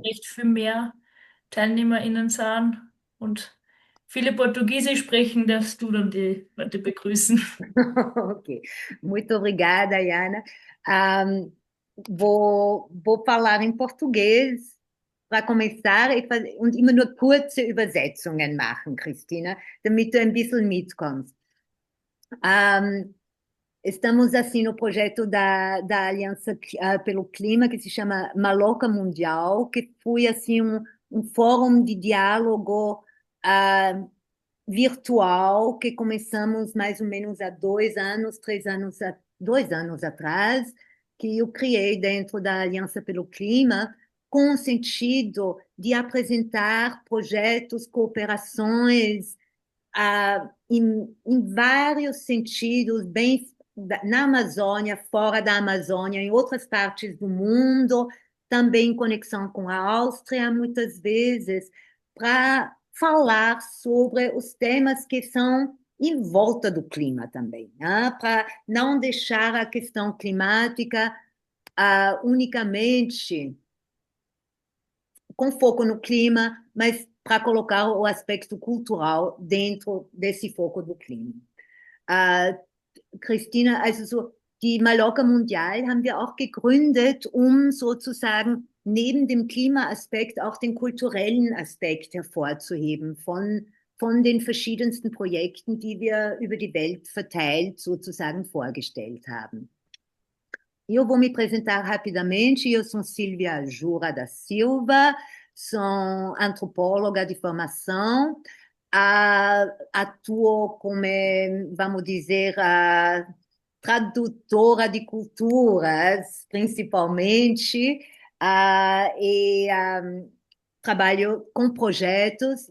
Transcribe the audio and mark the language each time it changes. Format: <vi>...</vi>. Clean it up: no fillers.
<de>recht viel mehr TeilnehmerInnen sind und viele Portugiesisch sprechen, darfst du dann die Leute begrüßen.</de> <pt>Ok. Muito obrigada, Yana. Vou falar em português para começar</pt> <de>und immer nur kurze Übersetzungen machen, Christina, damit du ein bisschen mitkommst.</de> <pt>Ähm, Estamos assim no projeto da Aliança pelo Clima, que se chama Maloca Mundial, que foi assim um fórum de diálogo ah, virtual que começamos mais ou menos há 2 anos, 3 anos, 2 anos atrás, que eu criei dentro da Aliança pelo Clima, com o sentido de apresentar projetos, cooperações em vários sentidos, bem na Amazônia, fora da Amazônia, em outras partes do mundo, também em conexão com a Áustria, muitas vezes, para falar sobre os temas que são em volta do clima também, né? Para não deixar a questão climática unicamente com foco no clima, mas para colocar o aspecto cultural dentro desse foco do Klima.</pt> <de>Äh, Christina, also so die Mallorca Mundial haben wir auch gegründet, um sozusagen neben dem Klimaaspekt auch den kulturellen Aspekt hervorzuheben von den verschiedensten Projekten, die wir über die Welt verteilt sozusagen vorgestellt haben.</de> <pt>Eu vou me apresentar rapidamente. Eu sou Silvia Jura da Silva, sou antropóloga de formação, atuo como, vamos dizer, tradutora de culturas, principalmente, e trabalho com projetos.</pt>